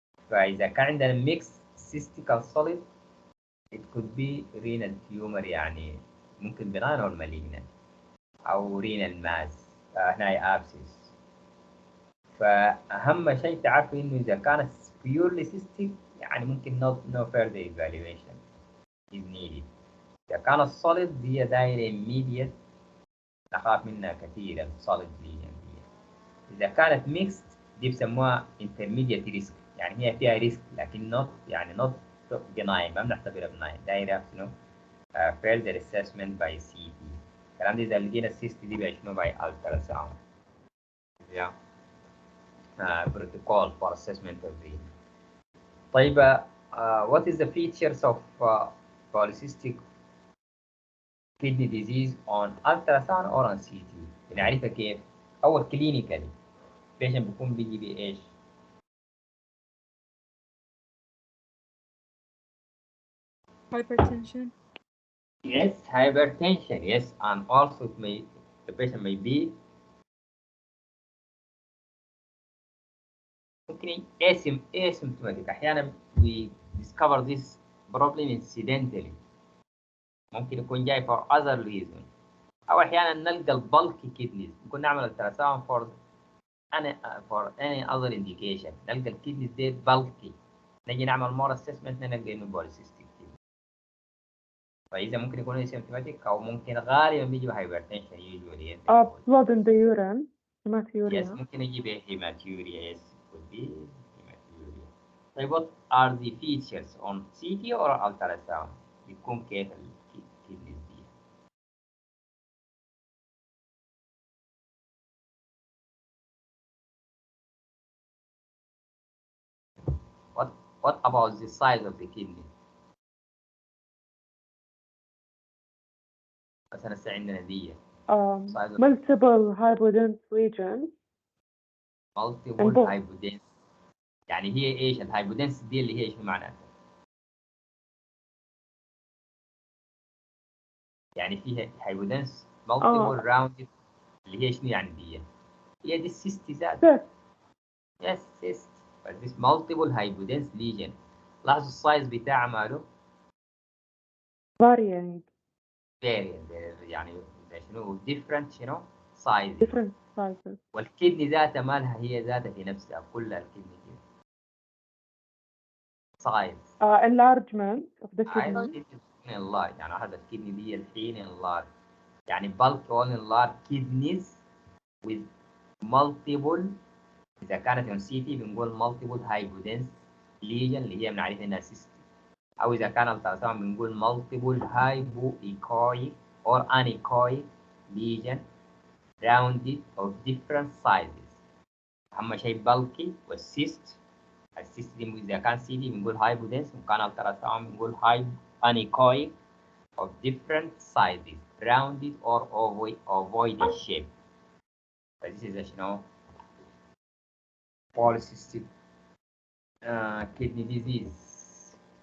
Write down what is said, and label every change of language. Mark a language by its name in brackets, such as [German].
[Arabic] فإذا كان عندنا [English] mix cystic and solid it could be renal tumor، [Arabic] يعني ممكن [English] benign or malignant أو renal mass هنا abscess. [Arabic] فأهم شيء تعرفوا إنه إذا كانت purely cystic يعني ممكن [English] no further evaluation is needed. [Arabic] إذا كانت solid هي دايرة immediate نخاف منها كثير solid lesion دي. إذا كانت mixed دي بسموها intermediate risk، يعني هي فيها risk لكن not يعني [English] not benign، [Arabic] ما بنعتبرها benign، دايرة شنو further assessment by CT. الكلام ده إذا لقينا السيست دي بشنو by ultrasound. [English] Yeah. Protocol for assessment of the. طيب what is the features of polycystic kidney disease on ultrasound or on CT؟ [Arabic] بنعرفها كيف؟ أول [English] clinically patient [Arabic] بيكون بيجي بإيش؟ [English] hypertension. Yes, hypertension. Yes, and also the patient may be [Arabic] ممكن [English] asymptomatic. [Arabic] أحيانا [English] we discover this problem incidentally. [Arabic] ممكن يكون جاي [English] for other reason. [Arabic] أو أحيانا نلقى البلكي kidneys، ممكن نعمل [English] ultrasound for any other indication. [Arabic] نلقى الكيدنيز دي bulky، نجي نعمل more assessment نلقى إنه polycystic kidney. فإذا ممكن يكون asymptomatic أو ممكن غالبا بيجي hypertension usually. [English] blood in the urine hematuria. Yes، [Arabic] ممكن يجي [English] hematuria. Yes, could be hematuria. طيب what are the features on CT or ultrasound؟ [Arabic] بيكون كيف الكيدنيز دي؟ [English] What about the size of the kidney؟ [Arabic] مثلا هسه عندنا دي [English] multiple hypodense lesions. [Arabic] multiple hypodense، يعني هي ايش الهايبودنس دي اللي هي ايش معناتها؟ يعني فيها هايبودنس multiple rounded اللي هي شنو يعني دي؟ هي دي السيست ذات. [English] yes cyst، but this multiple hypodense lesion. [Arabic] لاحظوا السايز بتاعها ماله؟ [English] varying [Arabic] يعني شنو different شنو sizes. [English] different sizes. [Arabic] والكدني ذاتها مالها هي ذاتها في نفسها كلها الكدني دي size [English] enlargement of the kidney. enlarge، [Arabic] يعني هذا الكدني دي الحين [English] enlarge، يعني bulk all enlarged kidneys with multiple. [Arabic] إذا كانت [English] on CT بنقول multiple hypodense lesion [Arabic] اللي هي بنعرفها إنها [English] cyst، [Arabic] أو إذا كان [English] ultrasound [Arabic] بنقول [English] multiple hypoechoic or anechoic lesion rounded of different sizes. [Arabic] أهم شيء bulky والcyst. السيست دي إذا كان CT بنقول hypodense، وكان ultrasound بنقول anechoic of different sizes rounded or ovoid shape. [English] This is [Arabic] شنو [English] polycystic kidney disease.